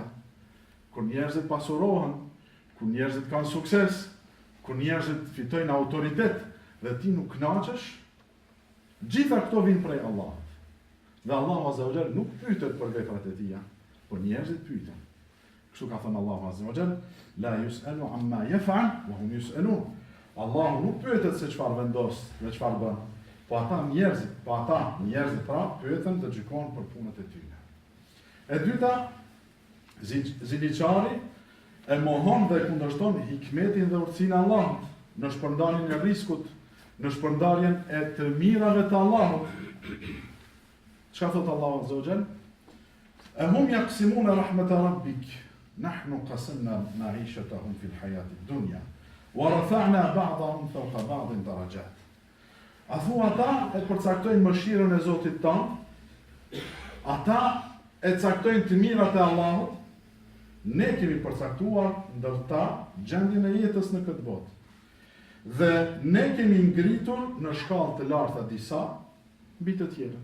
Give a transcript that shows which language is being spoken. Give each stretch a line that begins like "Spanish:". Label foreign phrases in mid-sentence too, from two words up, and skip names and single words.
Albanian: Kur njerëzit pasurohen, kur njerëzit kanë sukses, kur njerëzit fitojnë autoritet dhe ti nuk kënaqesh, gjitha këto vijnë prej Allahut. Dhe Allahu
Arabic: عز وجل
Albanian: nuk pyetet për veprat e tija, por njerëzit pyeten. Kështu ka thënë Allahu
Arabic: عز وجل, لا يسأل عما يفعل وهم يسألون.
Albanian: Allahu nuk pyetet se çfarë vendos dhe çfarë bën. Po ata njerëzit pra pyeten dhe gjykojnë për punët e tyre. E dyta, ziliqari e mohon dhe kundërshton hikmetin dhe urtësinë e Allahut në shpërndarjen e riskut, në shpërndarjen e të mirave të Allahut. Çka thot Allahu
Arabic: عز وجل? أهم يقسمون رحمة ربك نحن قسمنا معيشتهم في الحياة الدنيا. وَرَفَعْنَا بَعْضَهُمْ فَوْقَ بَعْضٍ دَرَجَاتٍ.
Albanian: A thua ata e përcaktojnë mëshirën e Zotit tanë, ata e caktojnë të mirat e Allahut, ne kemi përcaktuar ndër ta gjendjen e jetës në këtë botë. Dhe ne kemi ngritur në shkallë të larta disa mbi të tjerën.